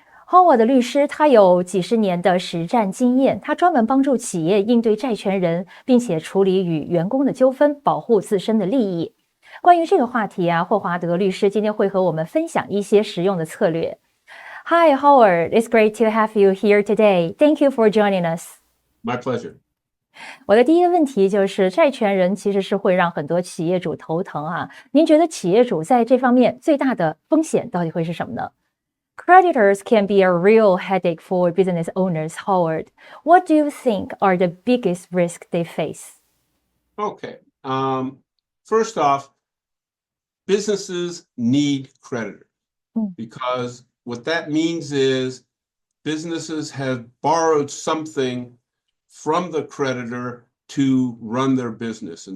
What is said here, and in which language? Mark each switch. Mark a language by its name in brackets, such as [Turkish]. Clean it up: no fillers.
[Chinese] Howard 律师他有几十年的实战经验，他专门帮助企业应对债权人，并且处理与员工的纠纷，保护自身的利益。关于这个话题霍华德律师今天会和我们分享一些实用的策略。 [English] Hi, Howard. It's great to have you here today. Thank you for joining us. My pleasure. [Chinese] 我的第一个问题就是，债权人其实是会让很多企业主头疼您觉得企业主在这方面最大的风险到底会是什么呢？ [English] Creditors can be a real headache for business owners, Howard. What do you think are the biggest risks they face? Okay. First off, businesses need creditors because what that means is businesses have borrowed something from the creditor to run their business.